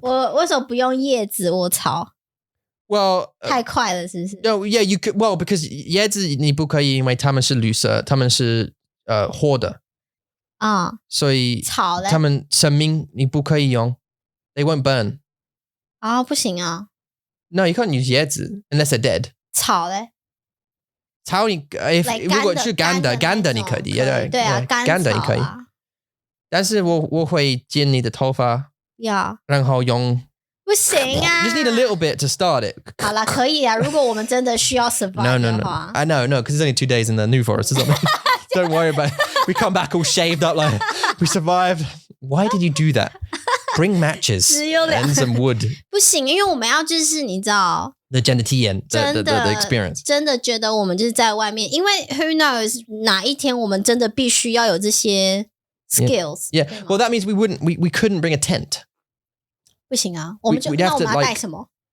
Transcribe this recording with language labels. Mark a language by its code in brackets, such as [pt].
[zh] 我为什么不用叶子或草？ [en] Well, [zh] 太快了，是不是？ [en] No, yeah, you could. Well, because [zh] 椰子你不可以，因为它们是绿色，它们是活的所以草嘞，它们生命你不可以用 ， [en] they won't burn. [zh] 不行啊。 [en] No, you can't use 椰子 unless they're dead. [zh] 草嘞？草你如果是干的你可以，对啊，干的你可以。但是我会剪你的头发，然后用。不行啊 [en] Just need a little bit to start it. [zh] 好啦，可以啊。如果我们真的需要 survive 的话 [en] I know, because it's only 2 days in the New Forest or something. Don't worry about it. We come back all shaved up like we survived. Why did you do that? Bring matches and some wood. [zh] 不行，因为我们要就是你知道 [en] the 体验 the experience. [zh] 真的觉得我们就是在外面，因为 [en] who knows [zh] 哪一天我们真的必须要有这些 skills. [en] Yeah. Well, that means we couldn't bring a tent. [zh] 不行啊，我们就那我们要带什么？